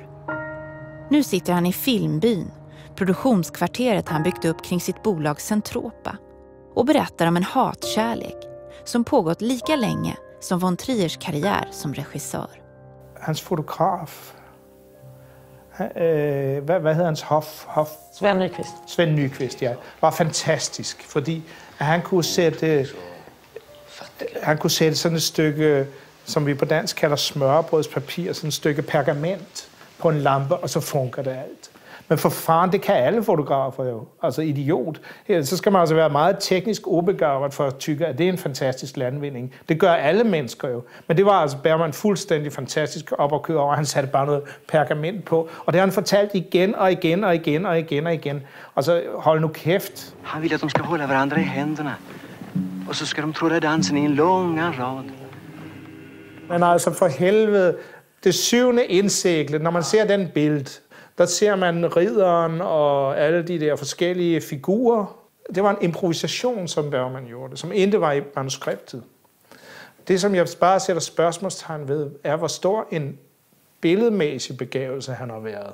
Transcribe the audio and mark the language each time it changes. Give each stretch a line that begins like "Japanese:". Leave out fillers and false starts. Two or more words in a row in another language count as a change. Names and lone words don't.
Swedish: Nu sitter han i Filmbyn, produktionskvarteret han byggt upp kring sitt bolag Centropa, och berättar om en hatkärlek som pågått lika länge som von Triers karriär som regissör.
Danish: Hans fotograf, vad hedder hans Sven Nykvist. Sven Nykvist, ja, var fantastisk, fordi han kunne sætte sådan et stykke, som vi på dansk kalder smørbrødspapir, sådan et stykke pergament på en lampe, og så funker det alt. Men for faren, det kan alle fotografer jo. Altså idiot. Så skal man altså være meget teknisk ubegavet for at tykke, at det er en fantastisk landvinding. Det gør alle mennesker jo. Men det var altså Bergman fuldstændig fantastisk op at køre over. Han satte bare noget pergament på. Og det har han fortalt igen og igen og igen og igen og igen. Og så hold nu kæft.
Swedish: Han vill att de ska hålla varandra i händerna. Och så ska de tråda dansen i en långa rad.
Danish: Men altså for helvede, det syvende indsægle, når man ser den bild, der ser man ridderen og alle de der forskellige figurer. Det var en improvisation, som Bergman gjorde, som ikke var i manuskriptet. Det, som jeg bare sætter spørgsmålstegn ved, er, hvor stor en billedmæssig begævelse han har været.